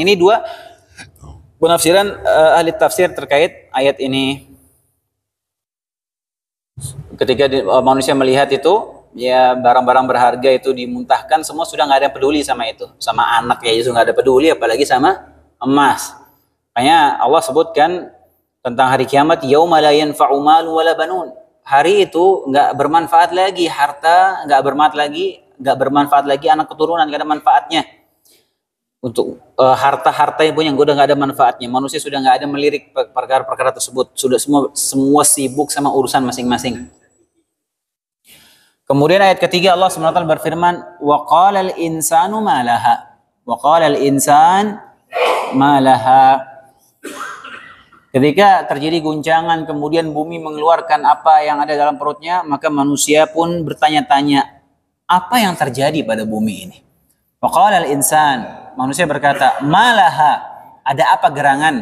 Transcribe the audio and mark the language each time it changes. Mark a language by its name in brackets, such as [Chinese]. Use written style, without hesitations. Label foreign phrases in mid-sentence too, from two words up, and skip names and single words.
[Indonesian] Ini dua penafsiran ahli tafsir terkait ayat ini. Ketika manusia melihat itu, ya barang-barang berharga itu dimuntahkan, semua sudah nggak ada yang peduli sama itu, sama anak ya itu nggak ada peduli, apalagi sama emas. Makanya Allah sebutkan tentang hari kiamat, [Arabic] yauma la yanfa'u malun wala banun. [Indonesian] Hari itu nggak bermanfaat lagi harta, nggak bermanfaat lagi anak keturunan, nggak ada manfaatnya. Untuk harta-harta yang punya udah nggak ada manfaatnya. Manusia sudah nggak ada melirik perkara-perkara tersebut, sudah semua sibuk sama urusan masing-masing. Kemudian ayat ketiga Allah SWT berfirman, [Arabic] wa qala al-insanu ma laha. Wa qala al-insan ma laha. [Indonesian] Ketika terjadi guncangan kemudian bumi mengeluarkan apa yang ada dalam perutnya, maka manusia pun bertanya-tanya, apa yang terjadi pada bumi ini? [Arabic] Wa qala al-insan, [Indonesian] manusia berkata, [Arabic] ma laha, [Indonesian] ada apa gerangan?